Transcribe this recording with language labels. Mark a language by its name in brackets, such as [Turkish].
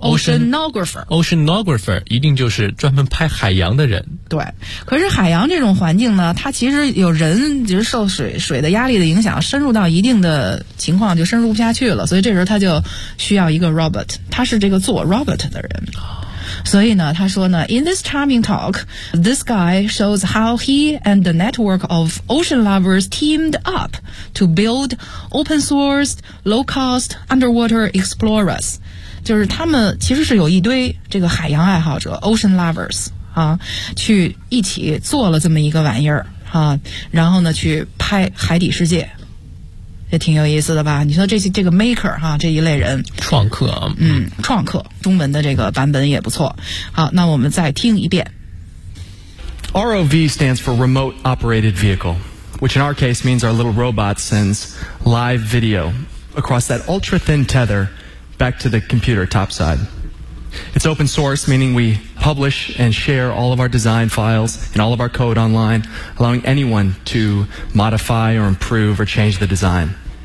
[English] oceanographer [Chinese] 一定就是专门拍海洋的人。对，可是海洋这种环境呢，它其实有人就是受水的压力的影响，深入到一定的情况就深入不下去了，所以这时候他就需要一个 robot， 他是这个做 robot 的人。所以呢，他说呢 [English] ，In this charming talk, this guy shows how he and the network of ocean lovers teamed up to build open-source, low-cost underwater explorers. [Chinese] 就是他们其实是有一堆这个海洋爱好者 [English] ocean lovers [Chinese] 啊，去一起做了这么一个玩意儿啊，然后呢去拍海底世界，也挺有意思的吧？你说这个 maker 哈，这一类人，创客，创客，中文的这个版本也不错。好，那我们再听一遍。 [English] ROV stands for Remote Operated Vehicle, which in our case means our little robot sends live video across that ultra thin tether back to the computer topside. It's open source, meaning we publish and share all of our design files and all of our code online, allowing anyone to modify or improve or change the design.